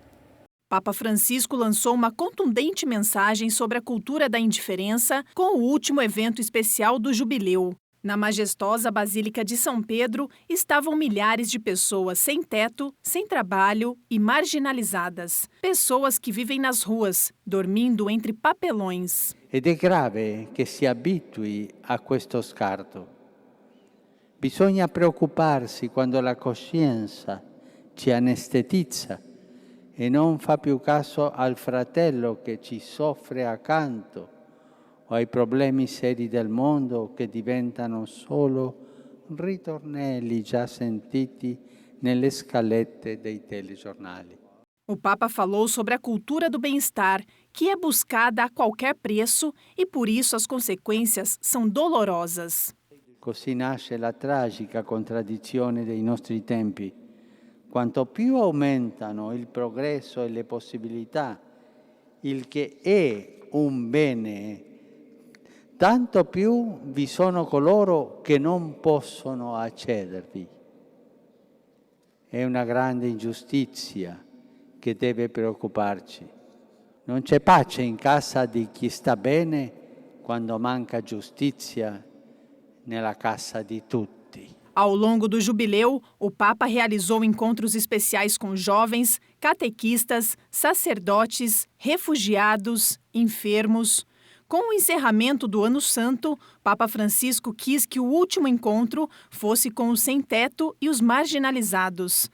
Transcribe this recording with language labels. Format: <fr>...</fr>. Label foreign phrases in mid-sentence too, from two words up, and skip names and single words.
<pt>Papa Francisco lançou uma contundente mensagem sobre a cultura da indiferença com o último evento especial do Jubileu. Na majestosa Basílica de São Pedro estavam milhares de pessoas sem teto, sem trabalho e marginalizadas. Pessoas que vivem nas ruas, dormindo entre papelões.</pt> <it>Ed è grave che si abitui a questo scarto. Bisogna preoccuparsi quando la coscienza ci anestetizza e non fa più caso al fratello che ci soffre accanto o ai problemi seri del mondo che diventano solo ritornelli già sentiti nelle scalette dei telegiornali.</it> <pt>O Papa falou sobre a cultura do bem-estar, que é buscada a qualquer preço e por isso as consequências são dolorosas.</pt> <it>Così nasce la tragica contraddizione dei nostri tempi. Quanto più aumentano il progresso e le possibilità, il che è un bene, tanto più vi sono coloro che non possono accedervi. È una grande ingiustizia che deve preoccuparci. Non c'è pace in casa di chi sta bene quando manca giustizia nella casa di tutti.</it> <pt>Ao longo do Jubileu, o Papa realizou encontros especiais com jovens, catequistas, sacerdotes, refugiados, enfermos. Com o encerramento do Ano Santo, Papa Francisco quis que o último encontro fosse com os sem-teto e os marginalizados.</pt>